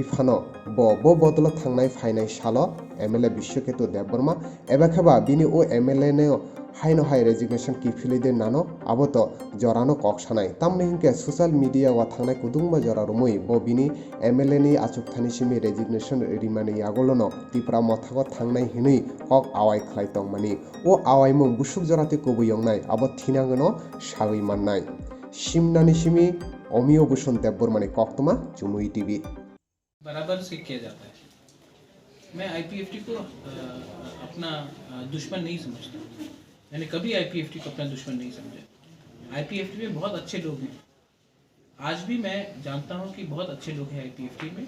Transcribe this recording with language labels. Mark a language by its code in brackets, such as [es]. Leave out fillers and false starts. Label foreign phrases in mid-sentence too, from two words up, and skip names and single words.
[trp] फानो बो बदल थांनाय फाइनाय सालो एमएलए विश्वकेतु देवबर्मा एबाखेबा बिनि ओ एमएलए ने हाइनो हाइ रेजिग्नेशन किफिलिदे नानो आबोत जरानो कक्सानाय तामने हिंके [en] social media [trp] वा थांनाय कुदुंबा जरा रुमै बो बिनि एमएलए नि आचुकथानि सिमी रेजिग्नेशन रिमानि आगोलनो त्रिपुरा मथागो थांनाय हिनै कक आवाय खलायतंग मानि ओ आवायमुं बुसुक जराते कुबुयंनाय आबो थिनांगनो सागै माननाय सिमनानि सिमी अमियो भूषण देवबर्मा ने कक्तमा चुमुई टीवी [hi] बराबर से किया जाता है। मैं आईपीएफटी को अपना दुश्मन नहीं समझता। मैंने कभी आईपीएफटी को अपना दुश्मन नहीं समझा। आईपीएफटी में बहुत अच्छे लोग हैं। आज भी मैं जानता हूं कि बहुत अच्छे लोग हैं आईपीएफटी में।